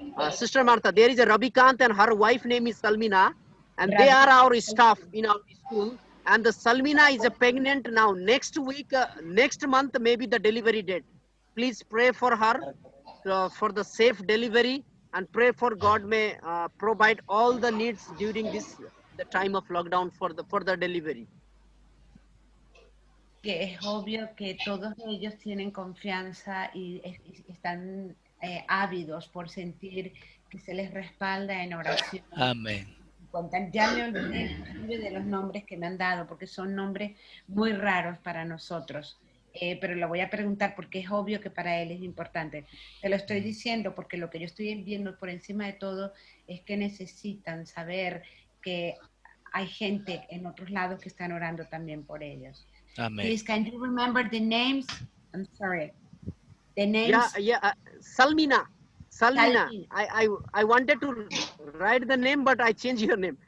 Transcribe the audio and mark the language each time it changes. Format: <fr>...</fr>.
<en>Sister Martha, there is a Ravikant and her wife name is Salmina, and they are our staff in our school, and the Salmina is a pregnant now. Next week, next month maybe the delivery date. Please pray for her for the safe delivery, and pray for God may provide all the needs during the time of lockdown for the delivery.</en> <es>Que es obvio que todos ellos tienen confianza y están ávidos por sentir que se les respalda en oración. Amén. Ya me olvidé de los nombres que me han dado porque son nombres muy raros para nosotros. Pero lo voy a preguntar porque es obvio que para él es importante. Te lo estoy diciendo porque lo que yo estoy viendo por encima de todo es que necesitan saber que hay gente en otros lados que están orando también por ellos. Amen.</es> <en>Please, can you remember the names? I'm sorry. The names? Yeah. Salmina. I wanted to write the name, but I changed your name.</en>